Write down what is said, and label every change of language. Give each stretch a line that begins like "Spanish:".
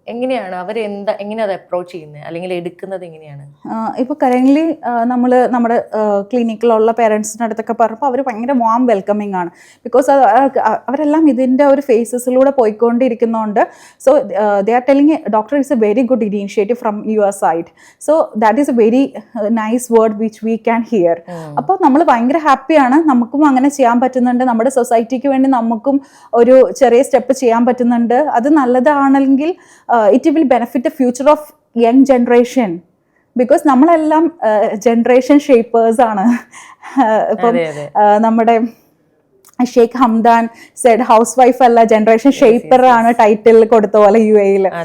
Malayalam: എങ്ങനെയാണ് അവർ എങ്ങനെ അത് അപ്രോച്ച് ചെയ്യുന്നത്, അല്ലെങ്കിൽ എടുക്കുന്നത് എങ്ങനെയാണ്? ഇപ്പോൾ കറൻ്റ്ലി നമ്മൾ നമ്മുടെ ക്ലിനിക്കിലുള്ള പേരൻസിൻ്റെ അടുത്തൊക്കെ പറഞ്ഞപ്പോൾ അവർ ഭയങ്കര വാം വെൽക്കമിങ് ആണ്. ബിക്കോസ് അവരെല്ലാം ഇതിൻ്റെ ഒരു ഫേസസിലൂടെ പോയിക്കൊണ്ടിരിക്കുന്നതുകൊണ്ട്.
English: So they are telling doctor is a very good initiative from your side, so that is a very nice word which we can hear.
Malayalam: അപ്പോൾ നമ്മൾ ഭയങ്കര ഹാപ്പിയാണ്, നമുക്കും അങ്ങനെ ചെയ്യാൻ പറ്റുന്നുണ്ട്, നമ്മുടെ സൊസൈറ്റിക്ക് വേണ്ടി നമുക്കും ഒരു ചെറിയ സ്റ്റെപ്പ് ചെയ്യാൻ പറ്റുന്നുണ്ട്. അത് നല്ലതാണെങ്കിൽ
English: It will benefit the future of young generation.
Malayalam: Because നമ്മളെല്ലാം ജനറേഷൻ ഷേപ്പേഴ്സ് ആണ്. ഇപ്പം നമ്മുടെ Sheikh Hamdan Z house wife അല്ല, ജനറേഷൻ ഷേപ്പർ ആണ് ടൈറ്റിൽ കൊടുത്ത പോലെ UAE.